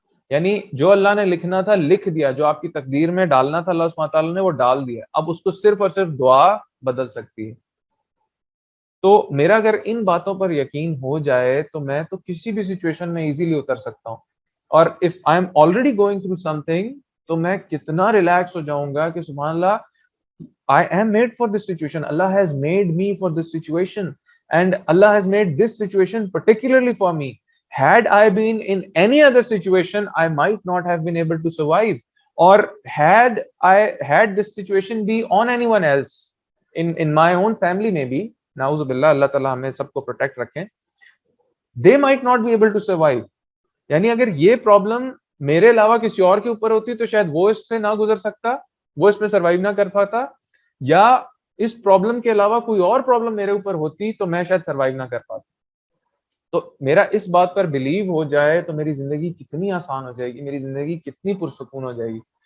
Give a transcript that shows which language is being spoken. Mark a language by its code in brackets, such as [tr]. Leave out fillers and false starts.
[ur] یعنی جو اللہ نے لکھنا تھا لکھ دیا, جو آپ کی تقدیر میں ڈالنا تھا اللہ سبحانہ تعالیٰ نے وہ ڈال دیا, اب اس کو صرف اور صرف دعا بدل سکتی ہے. تو میرا اگر ان باتوں پر یقین ہو جائے تو میں تو کسی بھی سچویشن میں ایزیلی اتر سکتا ہوں. [en] اور if I am already going through something [ur] تو میں کتنا ریلیکس ہو جاؤں گا کہ [en] سبحان Allah, I am made for this situation. Allah has made me for this situation, and Allah has made this situation particularly for me. Had I been in any other situation, I might not have been able to survive. Or had this situation be on anyone else, in my own family maybe, نعوذ باللہ, [ur] اللہ تعالیٰ ہمیں سب کو protect رکھیں, [en] they might not be able to survive. [ur] یعنی اگر یہ problem میرے علاوہ کسی اور کے اوپر ہوتی تو شاید وہ اس سے نہ گزر سکتا, وہ اس میں سروائیو نہ کر پاتا, یا اس پرابلم کے علاوہ کوئی اور پرابلم میرے اوپر ہوتی تو میں شاید سروائیو نہ کر پاتا. تو میرا اس بات پر بلیو ہو جائے تو میری زندگی کتنی آسان ہو جائے گی, میری زندگی کتنی پرسکون ہو جائے گی.